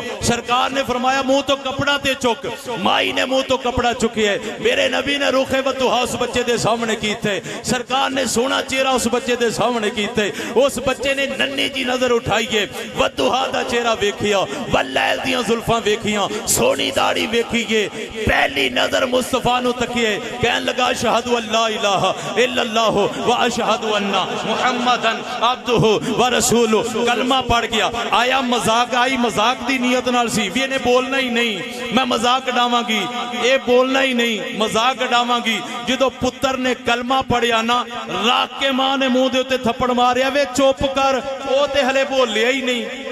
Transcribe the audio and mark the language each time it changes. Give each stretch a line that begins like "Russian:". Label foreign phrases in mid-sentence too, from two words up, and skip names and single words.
Punjabi: سرکار نے فرمایا منہ توں کپڑا تے چک، مائی نے منہ توں کپڑا چکیا، میرے نبی نے رخِ والضحیٰ اس بچے دے سامنے کیتے، سرکار نے سوہنا چہرہ اس بچے دے سامنے کیتے. اس بچے نے ننھی جی نظر اٹھائی، والضحیٰ دا چہرہ ویکھیا، واللیل دیاں زلفاں ویکھیاں، سوہنی داڑھی ویکھی، پہلی نظر مصطفیٰ نوں تکیے، کہن لگا
Arabic: أشهد ألا إله إلا الله و أشهد أن محمدا عبده و رسوله.
Punjabi: کلمہ پڑھ گیا. آیا مذاق آئی، مذاق دی نیت نال سی بھی اینہے بولنا ہی نہیں، میں مذاق اڈاواں گی، یہ بولنا ہی نہیں، مذاق اڈاواں گی. جو پتر نے کلمہ پڑھیا نا، رکھ کے ماں نے منہ دے اتے تھپڑ ماریا، وے چپ کر، وہ تے ہلے بولیا ہی نہیں.